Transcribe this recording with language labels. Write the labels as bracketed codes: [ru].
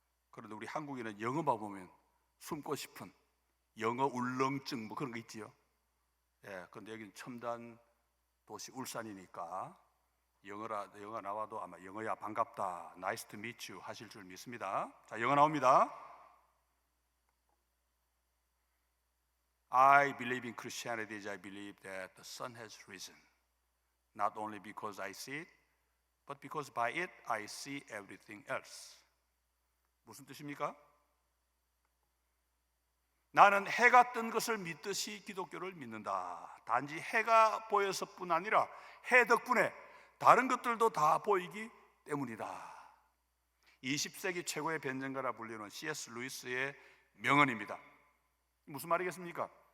[ko] 그런데 우리 한국인은 영어만 보면 숨고 싶은 영어 울렁증 뭐 그런 거 있지요. 예, 그런데 여기는 첨단 도시 울산이니까 영어 나와도 아마 영어야 반갑다, [en] nice to meet you [ko] 하실 줄 믿습니다. 자, 영어 나옵니다. [en] I believe in Christianity as I believe that the sun has risen, not only because I see it, but because by it I see everything else. [ko] 무슨 뜻입니까? 나는 해가 뜬 것을 믿듯이 기독교를 믿는다. 단지 해가 보여서뿐 아니라 해 덕분에 다른 것들도 다 보이기 때문이다. 20세기 최고의 변증가라 불리는 C.S. 루이스의 명언입니다. 무슨 말이겠습니까?